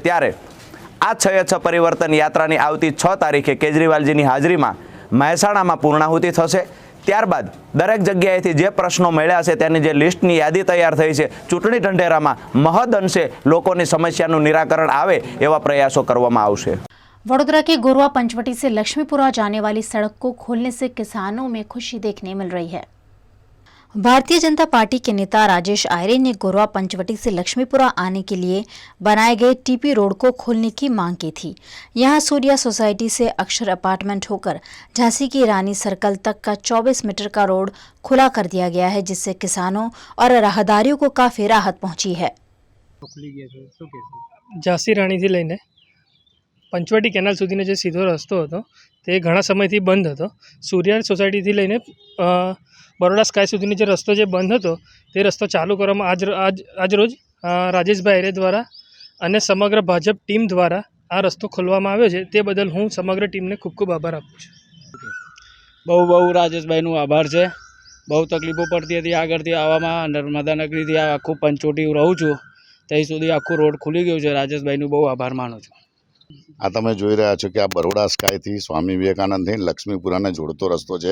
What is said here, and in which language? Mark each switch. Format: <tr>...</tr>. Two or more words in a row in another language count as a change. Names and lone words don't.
<gu>ત્યારે આ 6 પરિવર્તન યાત્રાની આવતી 6 તારીખે કેજરીવાલજીની હાજરીમાં મહેસાણામાં પૂર્ણાહુતિ થશે। ત્યારબાદ દરેક જગ્યાએથી જે પ્રશ્નો મળ્યા છે તેની જે લિસ્ટની યાદી તૈયાર થઈ છે, ચૂંટણી ઢંઢેરામાં મહદ અંશે લોકોની સમસ્યાનું નિરાકરણ આવે એવા પ્રયાસો કરવામાં આવશે।</gu> <hi>वडोदरा के गोरवा पंचवटी से लक्ष्मीपुरा जाने वाली सड़क को खोलने से किसानों में खुशी देखने मिल रही है। भारतीय जनता पार्टी के नेता राजेश आयरे ने गोरवा पंचवटी से लक्ष्मीपुरा आने के लिए बनाए गए टीपी रोड को खोलने की मांग की थी। यहां सूर्या सोसाइटी से अक्षर अपार्टमेंट होकर झांसी की रानी सर्कल तक का 24 मीटर का रोड खुला कर दिया गया है, जिससे किसानों और राहदारियों को काफी राहत पहुंची है।</hi> <gu>ઝાંસી રાણી થી લઈને પંચવટી કેનાલ સુધીનો જે સીધો રસ્તો હતો તે ઘણા સમયથી બંધ હતો। સૂર્યા સોસાયટીથી લઈને બરોડા સ્કાય સુધીનો જે રસ્તો જે બંધ હતો તે રસ્તો ચાલુ કરવામાં આજ રોજ રાજેશભાઈ આયરે દ્વારા અને સમગ્ર ભાજપ ટીમ દ્વારા આ રસ્તો ખોલવામાં આવ્યો છે। તે બદલ હું સમગ્ર ટીમને ખૂબ ખૂબ આભાર આપું છું। બહુ રાજેશભાઈનું આભાર છે। બહુ તકલીફો પડતી હતી આગળથી આવવામાં, નર્મદા નગરીથી આખું પંચોટી રહું છું ત્યાં સુધી આખું રોડ ખુલી ગયું છે। રાજેશભાઈનું બહુ આભાર માનું છું। આ તમે જોઈ રહ્યા છો કે આ બરોડા સ્કાયથી સ્વામી વિવેકાનંદથી લક્ષ્મીપુરાને જોડતો રસ્તો છે।</gu>